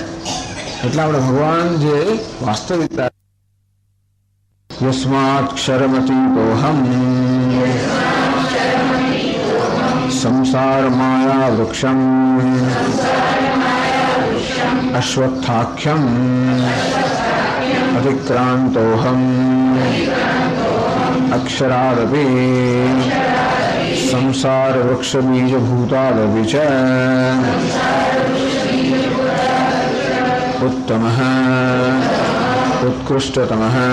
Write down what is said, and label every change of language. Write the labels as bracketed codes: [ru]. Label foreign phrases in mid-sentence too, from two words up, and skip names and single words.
[gu] એટલે આપણે ભગવાન જે વાસ્તવિકતા [sa] યસ્માત ક્ષરમતીતોહમ સંસાર માયા વૃક્ષમ અશ્વત્થાખ્યમ अतिक्रांतोऽहम् अक्षरादपि संसार वृक्ष बीज भूतादपि च उत्तमः उत्कृष्टतमः